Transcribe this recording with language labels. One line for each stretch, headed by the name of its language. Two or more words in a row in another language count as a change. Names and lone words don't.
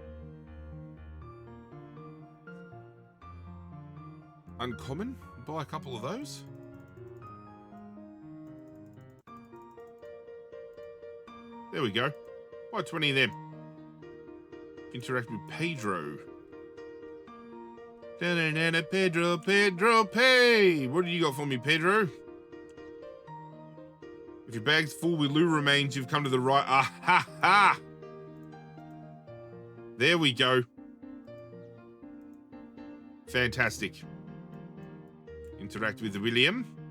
English: Uncommon? Buy a couple of those. There we go. Buy 20 of them. Interact with Pedro. Da-da-da-da, Pedro, Pedro, pay! What do you got for me, Pedro? If your bag's full with Lugh remains, you've come to the right... Ah, ha, ha! There we go. Fantastic. Interact with William.